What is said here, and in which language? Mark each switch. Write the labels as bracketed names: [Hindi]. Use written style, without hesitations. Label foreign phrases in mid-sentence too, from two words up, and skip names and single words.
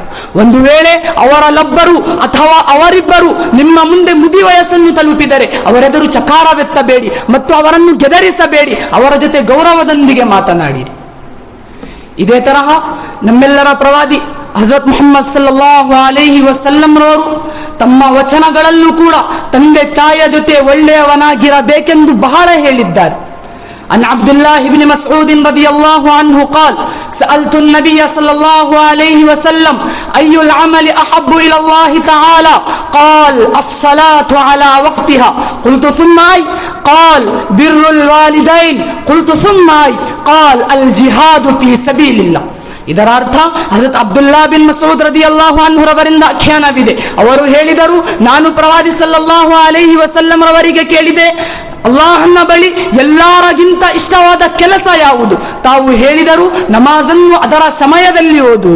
[Kannada] ಒಂದು ವೇಳೆ ಅವರಲ್ಲೊಬ್ಬರು ಅಥವಾ ಅವರಿಬ್ಬರು ನಿಮ್ಮ ಮುಂದೆ ಮುದಿ ವಯಸ್ಸನ್ನು ತಲುಪಿದರೆ ಅವರೆದುರು ಚಕಾರವೆತ್ತಬೇಡಿ ಮತ್ತು ಅವರನ್ನು ಗೆದರಿಸಬೇಡಿ, ಅವರ ಜೊತೆ ಗೌರವದೊಂದಿಗೆ ಮಾತನಾಡಿರಿ. ಇದೇ ತರಹ ನಮ್ಮೆಲ್ಲರ ಪ್ರವಾದಿ ಹಜರತ್ ಮುಹಮ್ಮದ್ [Arabic] صلى الله عليه وسلم [Kannada] ರವರು ತಮ್ಮ ವಚನಗಳಲ್ಲೂ ಕೂಡ ತಂದೆ ತಾಯಿಯ ಜೊತೆ ಒಳ್ಳೆಯವನಾಗಿರಬೇಕೆಂದು ಬಹಳ ಹೇಳಿದ್ದಾರೆ. [Arabic] عن عبد الله بن مسعود رضي الله عنه قال سألت النبي صلى الله عليه وسلم أي العمل أحب إلى الله تعالى قال الصلاة على وقتها قلت ثم أي قال بر الوالدين قلت ثم أي قال الجهاد في سبيل الله. [Kannada] ಇದರ ಅರ್ಥ, ಹಜರತ್ ಅಬ್ದುಲ್ಲಾ ಬಿನ್ ಮಸೂದ್ [Arabic] رضي الله عنه [Kannada] ರವರಿಂದ ಆಖ್ಯಾನವಿದೆ. ಅವರು ಹೇಳಿದರು, ನಾನು ಪ್ರವಾದಿ [Arabic] صلى الله عليه وسلم [Kannada] ರವರಿಗೆ ಕೇಳಿದೆ, ಅಲ್ಲಾಹನ ಬಳಿ ಎಲ್ಲರಿಗಿಂತ ಇಷ್ಟವಾದ ಕೆಲಸ ಯಾವುದು? ತಾವು ಹೇಳಿದರು, ನಮಾಜನ್ನು ಅದರ ಸಮಯದಲ್ಲಿ ಓದುವುದು.